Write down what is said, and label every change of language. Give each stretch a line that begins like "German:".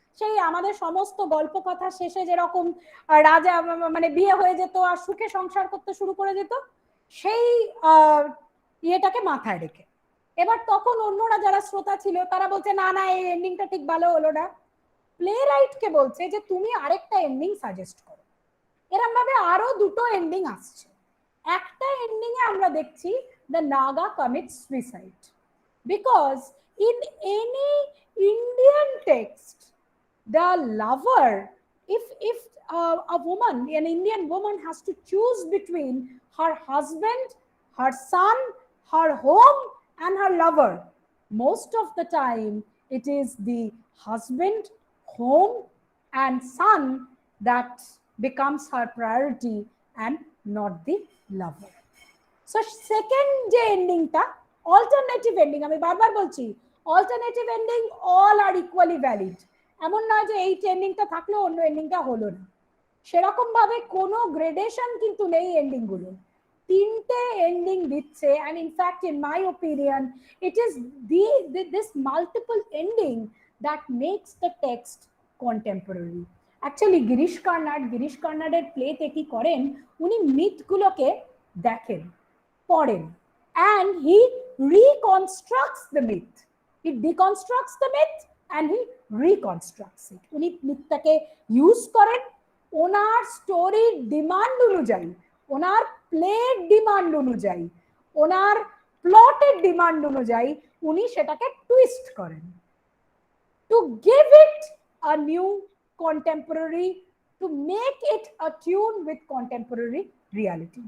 Bangla: সেই আমাদের সমস্ত গল্প কথা শেষে যেরকম রাজা মানে বিয়ে হয়ে যেত আর সুখে সংসার করতে শুরু করে যেত, সেই ইয়েটাকে মাথায় রেখে এবার তখন অন্যরা যারা শ্রোতা ছিল তারা বলছে না না, এই এন্ডিংটা ঠিক ভালো হলো না। প্লে রাইটকে বলছে যে তুমি আরেকটা এন্ডিং সাজেস্ট করো। এরকম ভাবে আরো দুটো এন্ডিং আসছে। একটা এন্ডিং এ আমরা দেখছি
English: the Naga commits suicide because in any Indian text the lover if a woman, an Indian woman, has to choose between her husband, her son, her home, and her lover, most of the time it is the husband, home, and son that becomes her priority and not the lover. So second
Bangla: যে এন্ডিংটা alternative ending, আমি বারবার বলছি alternative ending
English: All are equally valid.
Bangla: এমন নয় যে এই এন্ডিংটা থাকলেও অন্য এন্ডিংটা হলো না, সেরকম ভাবে কোনো গ্রেডেশন কিন্তু নেই এন্ডিং গুলো। তিনটে এন্ডিং দিচ্ছে,
English: and in fact in my opinion it is this multiple ending that makes the text contemporary. Actually
Bangla: Girish কার্নাডের প্লেতে কি করেন, উনি মিথগুলোকে দেখেন, পড়েন,
English: and he reconstructs the myth. He deconstructs the myth and he reconstructs it.
Bangla: উনি মিথটাকে use করেন ওনার স্টোরির demand অনুযায়ী, ওনার প্লের ডিমান্ড অনুযায়ী, ওনার প্লটের ডিমান্ড অনুযায়ী উনি সেটাকে টুইস্ট করেন
English: to give it a new contemporary, to make it attune with contemporary reality.